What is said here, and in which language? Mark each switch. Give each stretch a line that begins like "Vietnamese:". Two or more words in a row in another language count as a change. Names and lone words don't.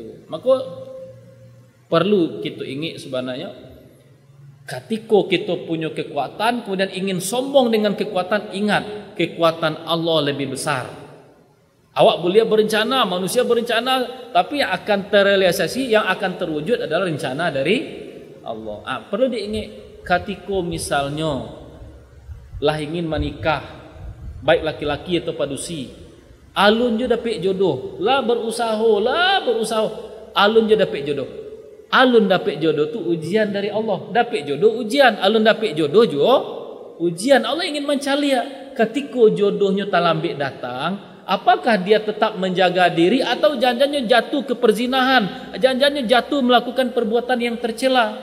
Indonesian: Maka perlu kita ingat sebenarnya, ketika kita punya kekuatan kemudian ingin sombong dengan kekuatan, ingat kekuatan Allah lebih besar. Awak boleh berencana, manusia berencana, tapi yang akan terrealisasi, yang akan terwujud adalah rencana dari Allah. Perlu diingat, ketika misalnya lah ingin menikah, baik laki-laki atau padusi,
Minangkabau: alun je dapat jodoh,
Indonesian: lah berusaha,
Minangkabau: alun je dapat jodoh. Alun dapat jodoh tu ujian dari Allah. Dapat jodoh ujian, alun dapat jodoh juga ujian.
Indonesian: Allah ingin mencari ketika jodohnya tak lambat datang, apakah dia tetap menjaga diri atau jangannya jatuh ke perzinahan, jangannya jatuh melakukan perbuatan yang tercela.